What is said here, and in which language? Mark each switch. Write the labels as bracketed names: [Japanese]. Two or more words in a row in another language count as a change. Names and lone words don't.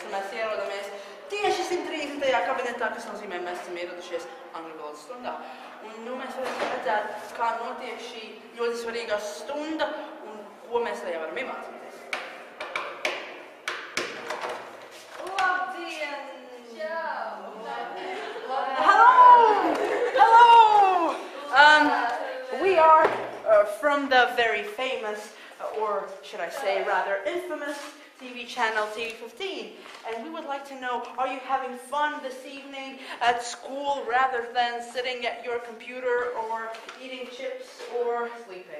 [Latvian] Mēs ierodamies tieši 130. kabinetā, kas nozīmē, mēs esam ieradušies angļu valodas stundā. Un nu mēs varam redzēt, kā notiek šī ļoti svarīgā stunda un ko mēs tajā varam iemācīties. Labdien! [English] Hello! Hello! We are from the very famous, or should I say rather infamous, TV channel TV15. And we would like to know, are you having fun this evening at school rather than sitting at your computer or eating chips or sleeping?